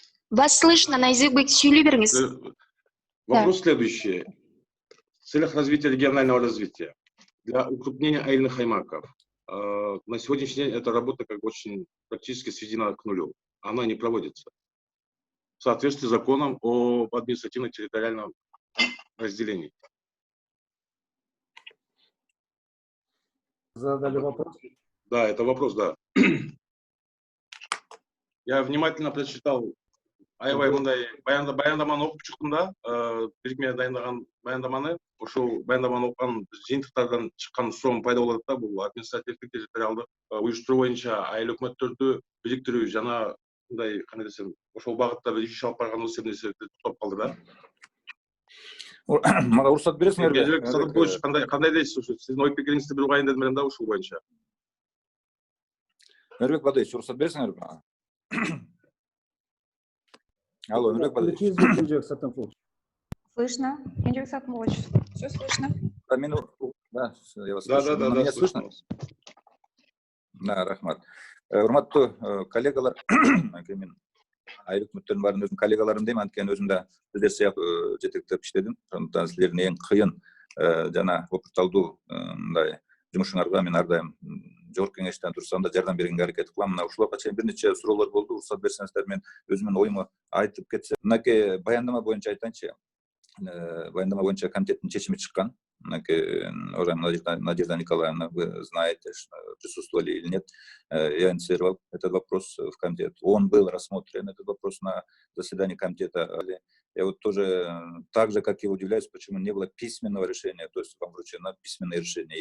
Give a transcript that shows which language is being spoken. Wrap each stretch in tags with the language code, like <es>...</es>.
<ru>Вас слышно, Найзабек,</ru> <ky>сүйлөй бериңиз.</ky> <ru>Вопрос следующий. В целях развития регионального развития, для укрупнения аильных аймаков, на сегодняшний день эта работа очень практически сведена к нулю. Она не проводится. В соответствии с законом об административно-территориальном разделении. Задали вопрос? Да, это вопрос, да. Я внимательно прочитал</ru> <ky>аябай мындай баяндаманы окуп чыктым да, бирикме дайындаган баяндаманы. Ошол баяндаманы окуган жыйынтыктардан чыккан суроом пайда болот да, бул административдик территориалдык уюштуруу боюнча айыл өкмөттөрдү бириктирүү жана мындай кандай десем, ошол багытта бир иш алып барган нерселер токтоп калды да. Мага уруксат бересиңерби? Жебек Садымкулович, кандай дейсиз? Сиздин ой пикириңизди бир угайын дедим элем да ушул боюнча. Өмүрбек Бадыевич, уруксат бересиңерби? Алло, Өмүрбек Бадыевич. Кенжебек Садымкулович.</ky> <ru>Слышно? Кенжебек Садымкулович, все слышно? Да, я вас слышу. Да, Меня слышно? Да, рахмат.</ru> <ky>Урматтуу коллегалар, мен айыл өкмөттөрдүн баарын өзүмдүн коллегаларым дейм, анткени өзүм да сиздер сыяктуу жетектеп иштедим. Ошондуктан силердин эң кыйын жана опырталдуу мындай жумушуңарга мен ар дайым Жогорку Кеңештен турсам да жардам бергенге аракет кылам. Мына ушуларга чейин бир нече суроолор болду. Уруксат берсеңиздер, мен өзүмдүн оюму айтып кетсем. Мынакей баяндама боюнча айтайынчы. Баяндама боюнча комитеттин чечими чыккан.</ky> <ru>Уважаемая Надежда Николаевна, вы знаете, присутствовали или нет, я инициировал этот вопрос в комитет. Он был рассмотрен, этот вопрос, на заседании комитета. Я вот тоже, так же, как и удивляюсь, почему не было письменного решения, то есть вам вручено письменное решение.</ru>